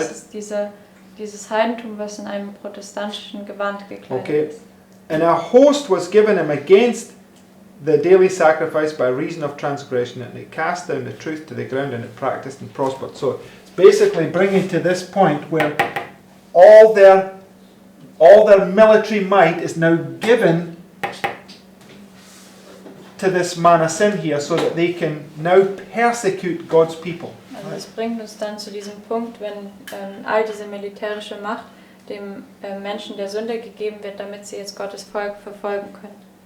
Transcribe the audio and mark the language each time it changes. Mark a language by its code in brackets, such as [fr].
[de] Das ist dieses Heidentum, was in einem protestantischen Gewand gekleidet [en] Okay. [de] ist. [en] And a host was given him against the daily sacrifice by reason of transgression, and it cast down the truth to the ground, and it practiced and prospered. So it's basically bringing to this point where all their military might is now given to this man of sin here, so that they can now persecute God's people. [de] Also Das bringt uns dann zu diesem Punkt, wenn all diese militärische Macht dem Menschen der Sünde gegeben wird, damit sie jetzt Gottes Volk verfolgen können.